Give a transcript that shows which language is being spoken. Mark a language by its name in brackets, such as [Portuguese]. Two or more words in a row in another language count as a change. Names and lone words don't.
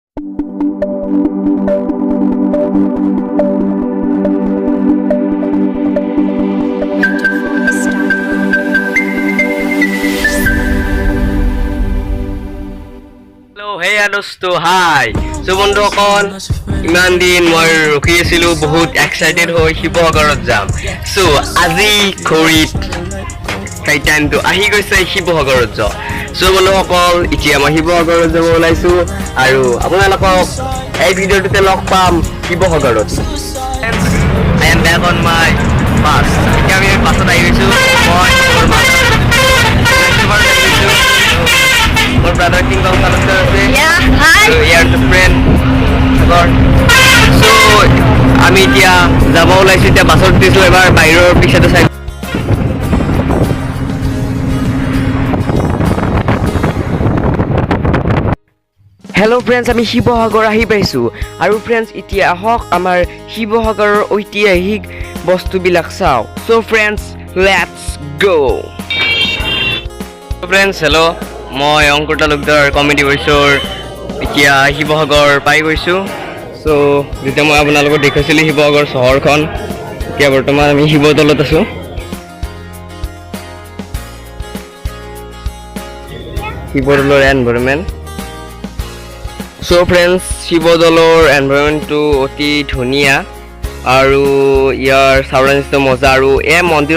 [Assamese] দোস্তো [English] hi so [Assamese] বন্ধুসকল ইমান দিন মই ৰখি আছিলো বহুত এক্সাইটেড হৈ শিৱসাগৰত যাম সো আজি ঘড়ীত সেই টাইমটো আহি গৈছে শিৱসাগৰত যোৱা সো বন্ধুসকল এতিয়া মই শিৱসাগৰত যাব ওলাইছো আৰু আপোনালোকক এই ভিডিঅ'টোতে লগ পাম শিৱসাগৰত [English] I am back on my bus [Assamese] এতিয়া আমি বাছত আহি গৈছো মই মোৰ brother King Kong Salazar আছে [English] hi so here the friend Sagar so [Assamese] আমি এতিয়া যাব ওলাইছো এতিয়া বাছত উঠিছো এবাৰ বাহিৰৰ পিছতে চাই [English] hello friends [Assamese] আমি শিৱসাগৰ আহি পাইছো আৰু ফ্ৰেণ্ডছ এতিয়া আহক আমাৰ শিৱসাগৰৰ ঐতিহাসিক বস্তুবিলাক চাওঁ [English] so friends let's go friends hello [Assamese] মই অংকুৰ তালুকদাৰ কমেডি ভইচৰ এতিয়া শিৱসাগৰ পাই গৈছোঁ চ' যেতিয়া মই আপোনালোকক দেখাইছিলোঁ শিৱসাগৰ চহৰখন এতিয়া বৰ্তমান আমি শিৱদৌলত আছোঁ শিৱদৌলৰ [English] environment so friends [Assamese] শিৱদৌলৰ এনভাইৰনমেণ্টটো অতি ধুনীয়া আৰু ইয়াৰ চাউৰা নিচিনা মজা আৰু এই মন্দিৰৰ